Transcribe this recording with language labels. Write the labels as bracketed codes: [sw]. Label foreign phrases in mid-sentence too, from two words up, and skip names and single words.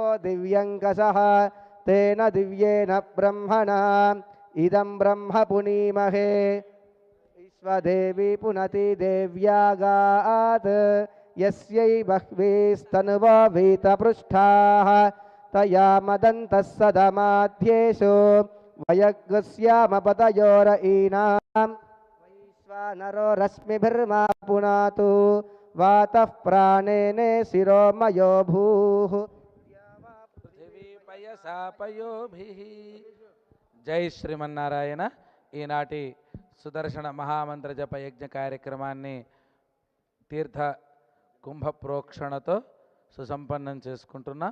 [sa] दिव्यङ्कषः तेन दिव्येन ब्रह्मणा इदं ब्रह्म पुनीमहे विश्वदेवी पुनति देव्यागात् यस्यै बह्वीस्तनुवो भीतपृष्ठाः तया मदन्तः सदमाध्येषु वयग्स्यामपतयोरयीनां वैश्वानरो रश्मिभिर्मा पुनातु वातः प्राणेने शिरोमयो भूः [te] జై శ్రీమన్నారాయణ. ఈనాటి సుదర్శన మహామంత్ర జప యజ్ఞ కార్యక్రమాన్ని తీర్థ కుంభ ప్రోక్షణతో సుసంపన్నం చేసుకుంటున్నాం.